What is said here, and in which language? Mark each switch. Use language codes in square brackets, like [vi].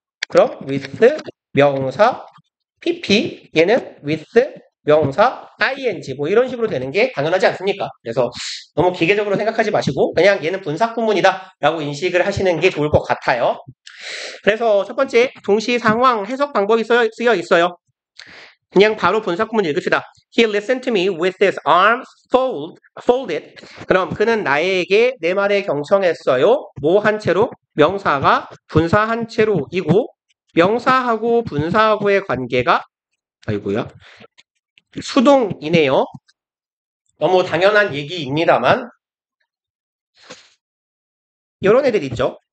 [ko] 그럼 with 명사 pp, 얘는 with 명사 ing, 뭐 이런 식으로 되는 게 당연하지 않습니까? 그래서 너무 기계적으로 생각하지 마시고 그냥 얘는 분사 구문이다 라고 인식을 하시는 게 좋을 것 같아요. 그래서 첫 번째 동시 상황 해석 방법이 쓰여 있어요. 그냥 바로 분사 구문 읽읍시다. [en] He listened to me with his arms folded. [ko] 그럼 그는 나에게 내 말에 경청했어요. 뭐 한 채로? 명사가 분사 한 채로이고, 명사하고 분사하고의 관계가 아이고야 수동이네요. 너무 당연한 얘기입니다만 이런 애들 있죠.